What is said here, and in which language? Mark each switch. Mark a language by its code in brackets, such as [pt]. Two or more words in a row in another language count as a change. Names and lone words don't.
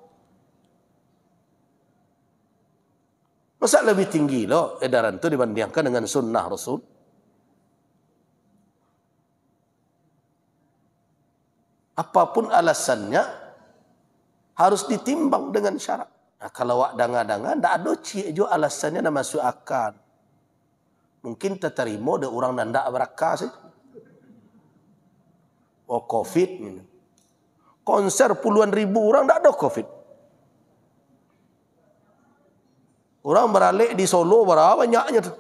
[id] Masa lebih tinggi loh edaran itu dibandingkan dengan sunnah Rasul? Apapun alasannya harus ditimbang dengan syarat. [min] Nah, kalau wak danga-danga ndak ada cik jo alasannya nak masuk akal. [id] Mungkin terterima ada orang ndak berakal saja. Oh Covid ini. Konser puluhan ribu orang ndak ada Covid. Orang beralik di Solo berapa banyaknya tu.